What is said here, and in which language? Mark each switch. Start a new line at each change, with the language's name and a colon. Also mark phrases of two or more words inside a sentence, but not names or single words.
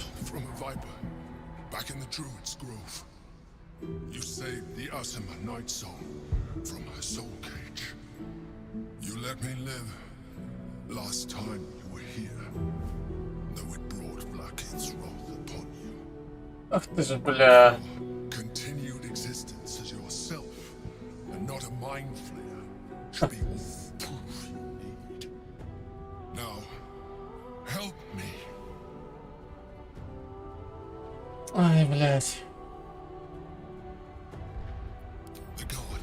English: From a viper, back in the Druid's Grove. You saved the usіма night soul from her soul cage. You let me live last time you were here, though it brought Blackheath's wrath upon you.
Ukrainian: Ах ти ж, бля.
English: Continued existence as yourself, and not a mind flayer, should be all proof you need. Now, help me.
Ukrainian: Ай, блядь.
English: The God.